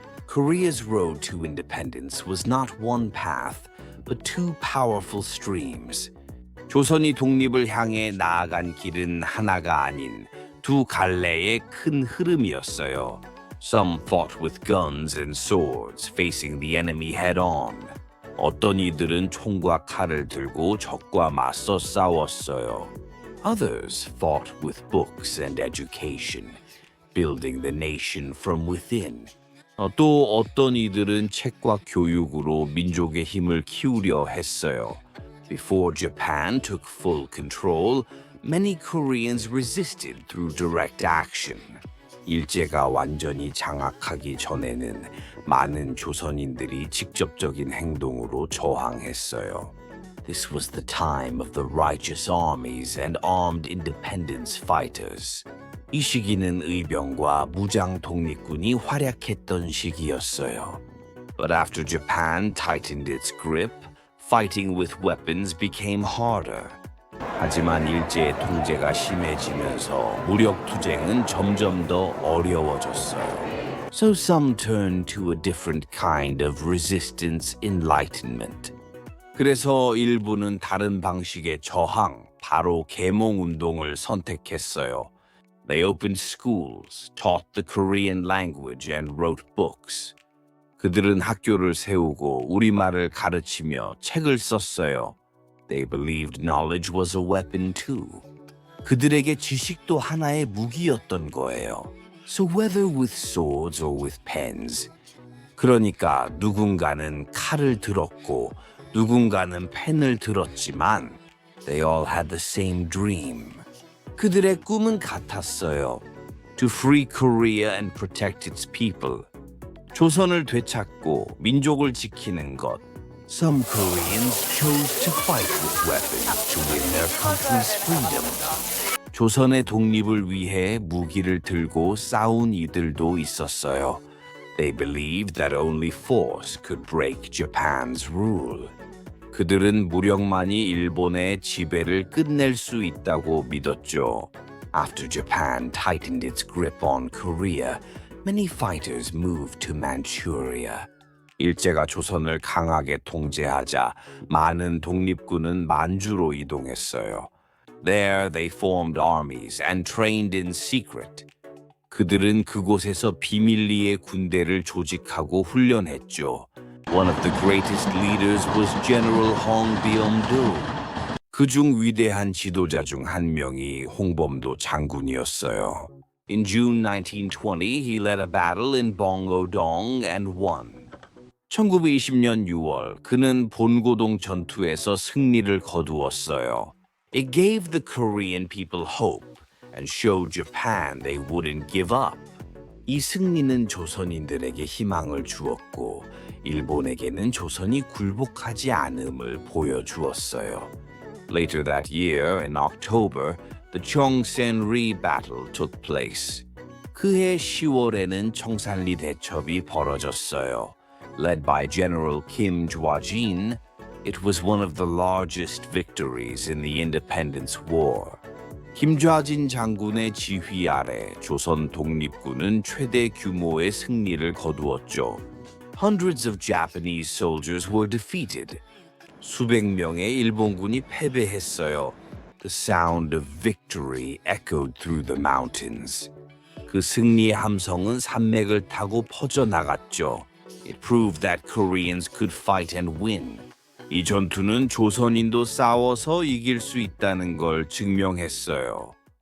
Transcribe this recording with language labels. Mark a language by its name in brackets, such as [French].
[English] Korea's road to independence was not one path, but two powerful streams. [Korean] 조선이 독립을 향해 나아간 길은 하나가 아닌 두 갈래의 큰 흐름이었어요. [English] Some fought with guns and swords, facing the enemy head-on. [Korean] 어떤 이들은 총과 칼을 들고 적과 맞서 싸웠어요. [English] Others fought with books and education, building the nation from within. [Korean] 또 어떤 이들은 책과 교육으로 민족의 힘을 키우려 했어요. [English] Before Japan took full control, many Koreans resisted through direct action. [Korean] 일제가 완전히 장악하기 전에는 많은 조선인들이 직접적인 행동으로 저항했어요. [English] This was the time of the righteous armies and armed independence fighters. [Korean] 이 시기는 의병과 무장 독립군이 활약했던 시기였어요. [English] But after Japan tightened its grip, fighting with weapons became harder. [Korean] 하지만 일제의 통제가 심해지면서 무력 투쟁은 점점 더 어려워졌어요. [English] So some turned to a different kind of resistance enlightenment. [Korean] 그래서 일부는 다른 방식의 저항, 바로 계몽 운동을 선택했어요. [English] They opened schools, taught the Korean language, and wrote books. [Korean] 그들은 학교를 세우고 우리말을 가르치며 책을 썼어요. [English] They believed knowledge was a weapon too. [Korean] 그들에게 지식도 하나의 무기였던 거예요. [English] So whether with swords or with pens. [Korean] 그러니까 누군가는 칼을 들었고 누군가는 펜을 들었지만 [English] they all had the same dream. [Korean] 그들의 꿈은 같았어요. [English] To free Korea and protect its people. [Korean] 조선을 되찾고 민족을 지키는 것. [English] Some Koreans chose to fight with weapons to win their country's freedom. [Korean] 조선의 독립을 위해 무기를 들고 싸운 이들도 있었어요. [English] They believed that only force could break Japan's rule. [Korean] 그들은 무력만이 일본의 지배를 끝낼 수 있다고 믿었죠. [English] After Japan tightened its grip on Korea, many fighters moved to Manchuria. [Korean] 일제가 조선을 강하게 통제하자 많은 독립군은 만주로 이동했어요. [English] There they formed armies and trained in secret. [Korean] 그들은 그곳에서 비밀리에 군대를 조직하고 훈련했죠. [English] One of the greatest leaders was General Hong Byung-do. [Korean] 그중 위대한 지도자 중 한 명이 홍범도 장군이었어요. [English] In June 1920, he led a battle in Bongodong and won. [Korean] 1920년 6월 그는 본고동 전투에서 승리를 거두었어요. [English] It gave the Korean people hope and showed Japan they wouldn't give up. [Korean] 이 승리는 조선인들에게 희망을 주었고 일본에게는 조선이 굴복하지 않음을 보여주었어요. [English] Later that year, in October, the Chongsan-ri battle took place. [Korean] 그해 10월에는 청산리 대첩이 벌어졌어요. [English] Led by General Kim Jwa-jin, it was one of the largest victories in the Independence War. [Korean] 김좌진 장군의 지휘 아래 조선 독립군은 최대 규모의 승리를 거두었죠. [English] Hundreds of Japanese soldiers were defeated. [Korean] 수백 명의 일본군이 패배했어요. [English] The sound of victory echoed through the mountains. [Korean] 그 승리의 함성은 산맥을 타고 퍼져나갔죠. [English] It proved that Koreans could fight and win. [Korean] 이 전투는 조선인도 싸워서 이길 수 있다는 걸 증명했어요.